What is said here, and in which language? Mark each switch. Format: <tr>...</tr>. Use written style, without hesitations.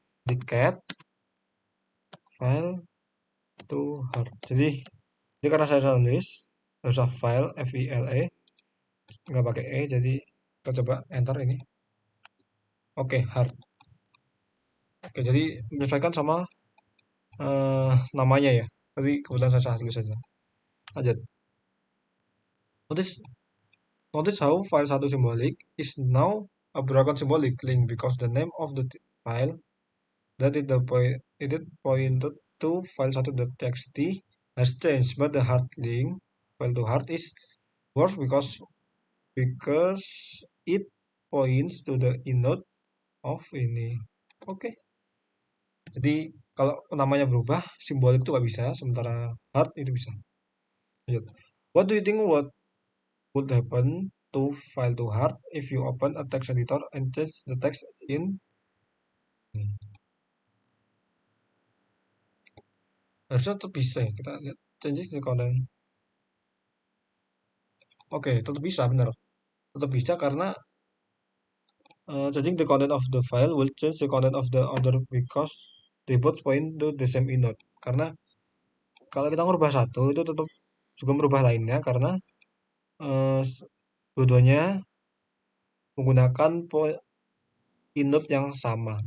<id>Di</id> <en>cat file to hard,</en> <id>jadi ini karena saya salah tulis, harusnya file file nggak pakai e, jadi kita coba enter ini. Oke, hard. Oke, jadi menyesuaikan sama namanya ya. Tadi kebetulan saya salah tulis saja. Lanjut.</id> <en>Notice how file 1 symbolic is now a broken symbolic link because the name of the file that it pointed to file 1.txt has changed, but the hard link file to hard is worse because because it points to the inode of ini. Oke.</en> <id>Jadi kalau namanya berubah, simbolik itu nggak bisa, sementara hard itu bisa. Lanjut.</id> <en>What do you think would happen to file to hard if you open a text editor and change the text in ini?</en> <id>Harusnya tetap bisa ya, kita lihat</id> <en>changes the content.</en> <id>Oke, tetap bisa, benar. Tetap bisa karena</id> <en>changing the content of the file will change the content of the other because they both point to the same inode.</en> <id>Karena kalau kita merubah satu itu tetap juga merubah lainnya karena eh, dua-duanya menggunakan inode yang sama.</id>